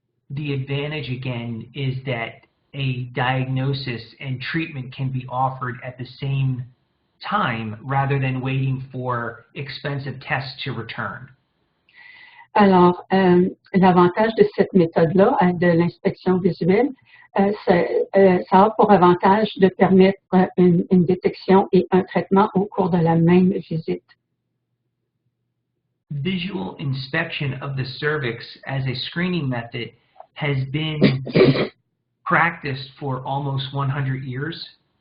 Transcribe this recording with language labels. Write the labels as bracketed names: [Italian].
[English] The advantage again is that a diagnosis and treatment can be offered at the same time rather than waiting for expensive tests to return. [French] Alors, l'avantage de cette méthode-là, de l'inspection visuelle, ça a pour avantage de permettre une détection et un traitement au cours de la même visite. [English] Visual inspection of the cervix as a screening method has been practiced for almost 100 years.